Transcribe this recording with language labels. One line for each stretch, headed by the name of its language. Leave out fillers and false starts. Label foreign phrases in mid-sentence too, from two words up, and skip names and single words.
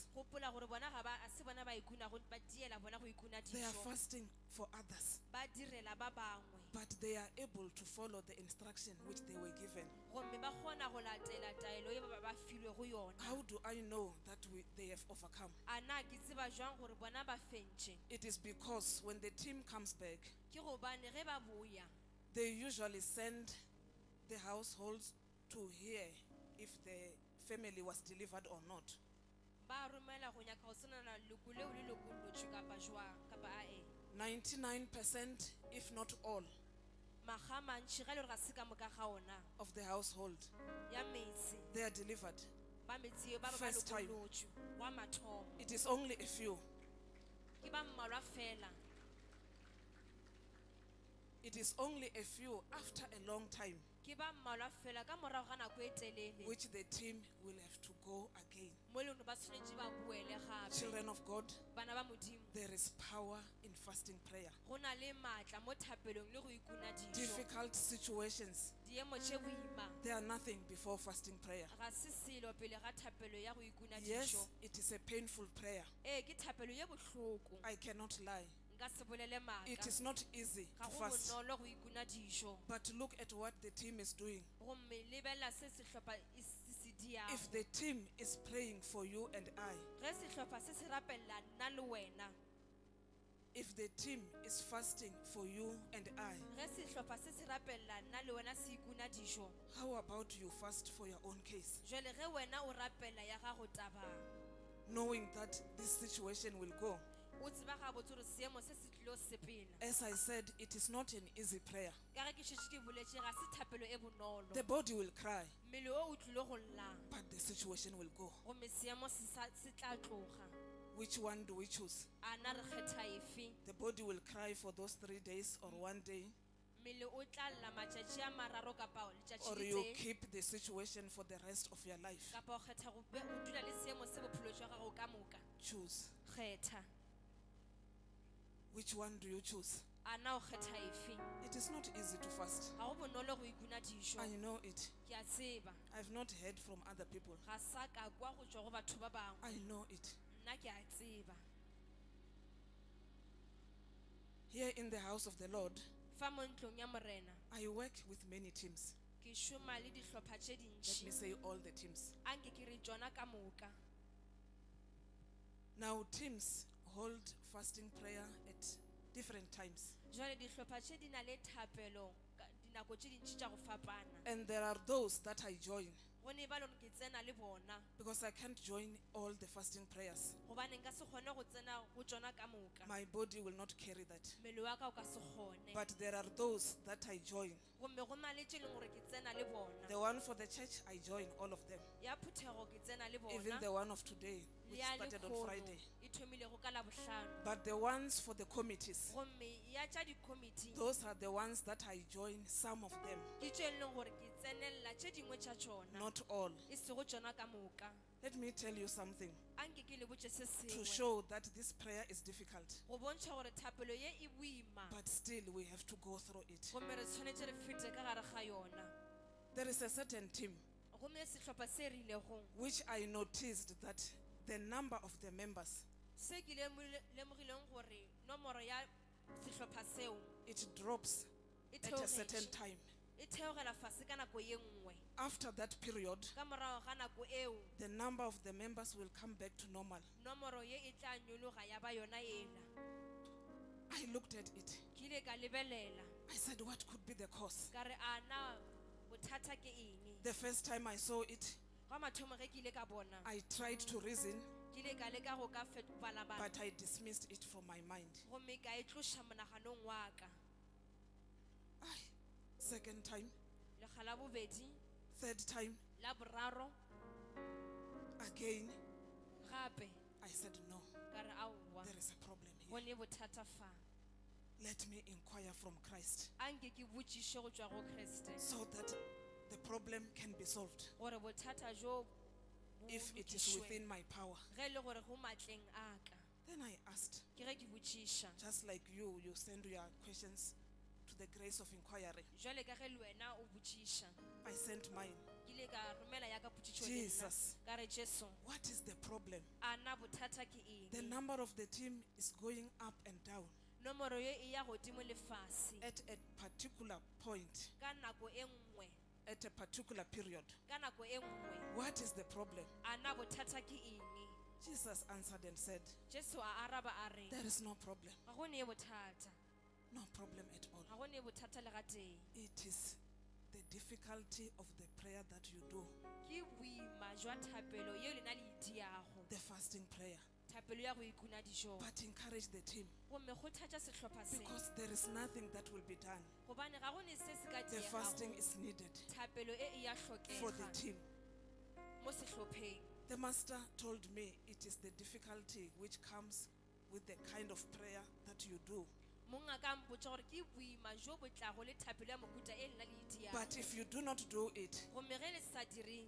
Northern Sotho: gopola gore bona ga ba a se bona ba ikuna ba diela bona go ikuna
English: They are
Northern Sotho: dijo
English: fasting for others.
Northern Sotho: ba direla ba bangwe
English: But they are able to follow the instruction which they were given.
Northern Sotho: gomme ba kgona go latela taelo ye ba filwe go yona
English: How do I know that they have overcome?
Northern Sotho: a na ke tseba jwang gore bona ba fentše
English: It is because when the team comes back,
Northern Sotho: ke gobane ge ba boya
English: they usually send the households to hear if the family was delivered or not.
Northern Sotho: ba romela go nyaka go tsenana leko leo le lokollotšwe kapa jwang kapa ae
English: 99%, if not all,
Northern Sotho: maga mantši ga le gore ga se ka moka ga ona
English: of the household,
Northern Sotho: ya metse
English: they are delivered.
Northern Sotho: ba metse eo ba ba
English: First time.
Northern Sotho: lokollotšwe wa mathomo
English: It is only a few.
Northern Sotho: ke ba mmalwa fela
English: It is only a few after a long time
Northern Sotho: ke ba mmalwa fela ka morago ga nako e telele
English: which the team will have to go again.
Northern Sotho: mo e leng gore ba tshwanetse ba boele gape
English: Children of God,
Northern Sotho: bana ba modimo
English: there is power in fasting prayer.
Northern Sotho: go na le maatla mo thapelong le go ikuna dijo
English: Difficult situations,
Northern Sotho: diemo tše boima
English: they are nothing before fasting prayer.
Northern Sotho: ga se selo pele ga thapelo ya go ikuna
English: Yes,
Northern Sotho: dijo
English: it is a painful prayer.
Northern Sotho: ee ke thapelo ye bohloko
English: I cannot lie.
Northern Sotho: nka se bolele maaka
English: It is not easy
Northern Sotho: ga
English: to
Northern Sotho: go
English: fast.
Northern Sotho: bonolo go ikuna dijo
English: But look at what the team is doing.
Northern Sotho: gomme lebelela se sehlopha se se diago
English: If the team is praying for you and I,
Northern Sotho: ge sehlopha se se rapelela nna le wena
English: if the team is fasting for you and I,
Northern Sotho: ge sehlopha se se rapelela nna le wena se ikuna dijo
English: how about you fast for your own case?
Northern Sotho: jwale ge wena o rapela ya gago tabang
English: Knowing that this situation will go.
Northern Sotho: o tseba gabotse gore seemo se se tlilo sepela
English: As I said, it is not an easy prayer.
Northern Sotho: ka ge ke šetše ke boletše ga se thapelo e bonolo
English: The body will cry,
Northern Sotho: mmele o o tlile go llang
English: but the situation will go.
Northern Sotho: gomme seemo se tla tloga
English: Which one do we choose?
Northern Sotho: a na re kgetha efe
English: The body will cry for those 3 days or 1 day,
Northern Sotho: mmele o tla lla matšatši a mararo kapa
English: or
Northern Sotho: letšatši
English: you
Northern Sotho: le
English: keep the situation for the rest of your life.
Northern Sotho: kapa o kgetha go dula le seemo se bophelo jwa gago ka moka
English: Choose.
Northern Sotho: kgetha
English: Which one do you choose?
Northern Sotho: a na o kgetha efe
English: It is not easy to fast.
Northern Sotho: ga go bonolo go ikuna dijo
English: I know it.
Northern Sotho: ke a tseba
English: I've not heard from other people.
Northern Sotho: ga sa ka kwa go tšwa go batho ba bangwe
English: I know it.
Northern Sotho: nna ke a tseba
English: Here in the house of the Lord,
Northern Sotho: fa mo ntlong ya morena
English: I work with many teams.
Northern Sotho: ke šoma le dihlopha tše
English: Let me
Northern Sotho: dintši
English: say all the teams.
Northern Sotho: anke ke re tšona ka moka
English: Now, teams hold fasting prayer at different times.
Northern Sotho: jwale dihlopha tše di na le thapelo dinako tše dintši tša go fapana
English: And there are those that I join
Northern Sotho: go ne ba le gore ke tsena le bona
English: because I can't join all the fasting prayers.
Northern Sotho: gobane nka se kgone go tsena go tšona ka moka
English: My body will not carry that.
Northern Sotho: mmele wa ka o ka se kgone
English: But there are those that I join.
Northern Sotho: gomme go na le tše leng gore ke tsena le bona
English: The one for the church, I join all of them.
Northern Sotho: ya phuthego ke tsena le
English: Even
Northern Sotho: bona
English: the one of today,
Northern Sotho: le
English: which
Northern Sotho: ya
English: started on
Northern Sotho: lekgolo
English: Friday.
Northern Sotho: e thomilego ka labohlano
English: But the ones for the committees,
Northern Sotho: gomme ya tša di-committee
English: those are the ones that I join, some of them,
Northern Sotho: ke tše e leng gore ke tsenelela tše dingwe tša tšona
English: not all.
Northern Sotho: e sego tšona ka moka
English: Let me tell you something
Northern Sotho: anke ke le botše se
English: to
Northern Sotho: sengwe
English: show that this prayer is difficult,
Northern Sotho: go bontšha gore thapelo ye e boima
English: but still we have to go through it.
Northern Sotho: gomme re tshwanetse re fete ka gare ga yona
English: There is a certain team
Northern Sotho: gomme sehlopha se rilego
English: which I noticed that the number of the members,
Northern Sotho: se ke lemogileng gore nomoro ya sehlopha seo
English: it drops
Northern Sotho: e
English: at a certain
Northern Sotho: theogetše
English: time.
Northern Sotho: e theogela fase ka nako ye nngwe
English: After that period,
Northern Sotho: ka morago ga nako eo
English: the number of the members will come back to normal.
Northern Sotho: nomoro ye e tla nyologa ya ba yona ela
English: I looked at it.
Northern Sotho: ke ile ka lebelela
English: I said, what could be the cause?
Northern Sotho: ka re a na bothata ke eng
English: The first time I saw it,
Northern Sotho: ga mathomo ge ke ile ka bona
English: I tried to reason,
Northern Sotho: ke ile ka leka go ka balabala
English: but I dismissed it from my mind.
Northern Sotho: gomme ka e tloša monaganong wa ka
English: Second time,
Northern Sotho: lekga la bobedi
English: Third time,
Northern Sotho: La boraro
English: again,
Northern Sotho: gape
English: I said, no,
Northern Sotho: ka re aowa
English: there is a problem
Northern Sotho: go
English: here.
Northern Sotho: le bothata fa.
English: Let me inquire from Christ
Northern Sotho: A nke ke botšiše go tšwa go Kriste
English: so that the problem can be solved
Northern Sotho: gore bothata jo bo
English: if it is
Northern Sotho: lokišwe.
English: within my power.
Northern Sotho: Ge e le gore go matleng a ka
English: Then I asked,
Northern Sotho: ke ge ke botšiša
English: just like you send your questions to the grace of inquiry.
Northern Sotho: jwale ka ge le wena o botšiša
English: I sent mine.
Northern Sotho: ke ile ka romela ya ka potšišo le nna
English: Jesus,
Northern Sotho: ka re Jesu
English: what is the problem?
Northern Sotho: a na bothata ke
English: The
Northern Sotho: eng.
English: number of the team is going up and down.
Northern Sotho: Nomoro ye e ya godimo le fase
English: At a particular point,
Northern Sotho: ka nako e nngwe
English: at a particular period.
Northern Sotho: ka nako e nngwe
English: What is the problem?
Northern Sotho: a na bothata ke eng.
English: Jesus answered and said,
Northern Sotho: Jesu a araba a re
English: there is no problem.
Northern Sotho: ga go ne bothata,
English: No problem at all.
Northern Sotho: ga go ne bothata le ga teng.
English: It is the difficulty of the prayer that you do,
Northern Sotho: Ke boima jwa thapelo yeo lena le diago,
English: the fasting prayer.
Northern Sotho: thapelo ya go ikuna dijong.
English: But encourage the team
Northern Sotho: Gomme kgothatša sehlopha se
English: because there is nothing that will be done.
Northern Sotho: gobane ga go ne se se ka
English: The fasting
Northern Sotho: diegago.
English: is needed
Northern Sotho: Thapelo e ya
English: for the
Northern Sotho: hlokega
English: team.
Northern Sotho: mo sehlopheng.
English: The master told me it is the difficulty which comes with the kind of prayer that you do.
Northern Sotho: Monga ka mpotša gore ke boima jo bo tlago le thapelo ya mohuta e lena le e diago.
English: But if you do not do it,
Northern Sotho: Gomme ge le sa direng